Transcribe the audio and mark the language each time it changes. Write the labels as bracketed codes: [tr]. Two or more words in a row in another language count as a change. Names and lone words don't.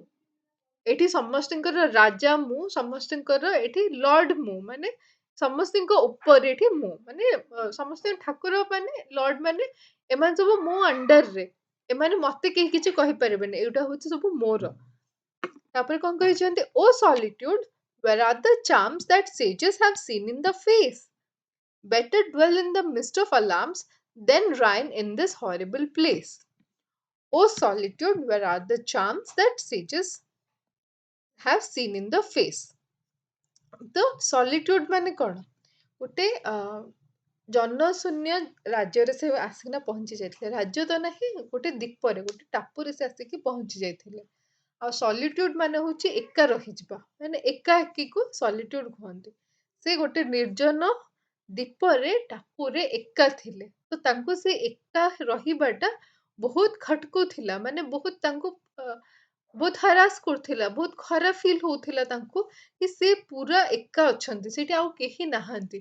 [or] ଏଠି ସମସ୍ତଙ୍କର ରାଜା ମୁଁ ସମସ୍ତଙ୍କର ଏଠି ଲର୍ଡ ମୁଁ ମାନେ ସମସ୍ତଙ୍କ ଉପରେ ଏଠି ମୁଁ ମାନେ ସମସ୍ତଙ୍କ ଠାକୁର ମାନେ ଲର୍ଡ ମାନେ ଏମାନେ ସବୁ ମୋ ଅଣ୍ଡରରେ। ଏମାନେ ମତେ କେହି କିଛି କହିପାରିବେନି ଏଇଟା ହଉଛି ସବୁ ମୋର। ତାପରେ କଣ କହିଛନ୍ତି [en] O solitude Where are the charms that sages have seen in the face? Better dwell in the midst of alarms than reign in this horrible place. O solitude, where are the charms that sages have seen in the face? The solitude [or] ମାନେ କଣ? ଗୋଟେ ଜନଶୂନ୍ୟ ରାଜ୍ୟରେ ସେ ଆସିକିନା ପହଞ୍ଚି ଯାଇଥିଲେ। ରାଜ୍ୟ ତ ନାହିଁ, ଗୋଟେ ଦ୍ୱୀପରେ, ଗୋଟେ ଟାପୁରେ ସେ ଆସିକି ପହଞ୍ଚି ଯାଇଥିଲେ। ଆଉ ସଲିଟ୍ୟୁଡ ମାନେ ହଉଛି ଏକା ରହିଯିବା, ମାନେ ଏକାକୀକୁ ସଲିଟ୍ୟୁଡ କୁହନ୍ତି। ସେ ଗୋଟେ ନିର୍ଜନ ଦ୍ୱୀପରେ ଟାପୁରେ ଏକା ଥିଲେ, ତ ତାଙ୍କୁ ସେ ଏକା ରହିବାଟା ବହୁତ ଖଟକୁଥିଲା, ମାନେ ବହୁତ ତାଙ୍କୁ ବହୁତ ହରାସ କରୁଥିଲା, ବହୁତ ଖରାପ ଫିଲ୍ ହଉଥିଲା ତାଙ୍କୁ କି ସେ ପୁରା ଏକା ଅଛନ୍ତି, ସେଠି ଆଉ କେହି ନାହାନ୍ତି।